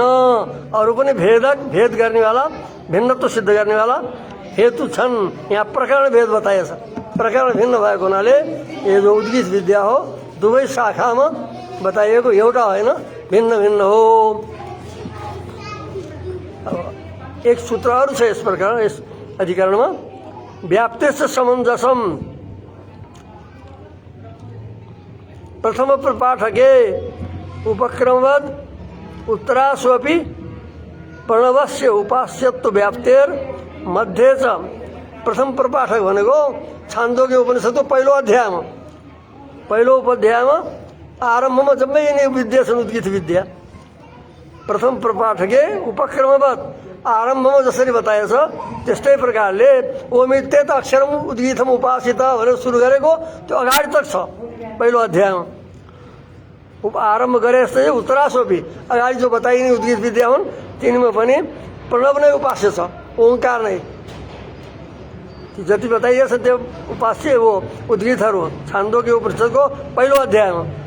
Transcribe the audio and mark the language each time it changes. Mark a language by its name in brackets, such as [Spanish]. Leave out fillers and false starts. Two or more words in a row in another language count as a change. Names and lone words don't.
[Nepali] अरू पनि भेद गर्नेवाला भिन्नत्व सिद्ध गर्नेवाला हेतु छन्। यहाँ प्रकरण भेद बताइएछ, प्रकरण भिन्न भएको हुनाले यो जो उद्गीत विद्या हो दुवै शाखामा बताइएको एउटा होइन, भिन्न भिन्न हो। एक सूत्रहरू छ यस प्रकार यस अधिकरणमा, [Sanskrit] व्याप्तेश्च समञ्जसम प्रथम प्रपाठके उपक्रमवद् उत्तरास्वपि प्रणवस्य उपास्यत्व व्याप्तेर मध्ये च। [Nepali] प्रथम प्रपाठक भनेको छान्दोग्य उपनिषदको पहिलो अध्यायमा, पहिलो अध्यायमा आरम्भमा जम्मै यिनी विद्या छन् उद्गीत विद्या। [Sanskrit] प्रथम प्रपाठके उपक्रमवद् [Nepali] आरम्भमा जसरी बताएछ त्यस्तै प्रकारले [Sanskrit] ओमित्येत अक्षरम उद्गीतम उपासित [Nepali] भनेर सुरु गरेको त्यो अगाडि तक छ पहिलो अध्यायमा। आरम्भ गरे जस्तै उत्तरासोपी अगाडि जो बताइने उद्गीत विद्या हुन् तिनीमा पनि प्रणव नै उपास्य छ, ओङ्कार नै जति बताइएछ त्यो उपास्य हो उद्गीतहरू छान्दोग्य उपनिषदको पहिलो अध्यायमा।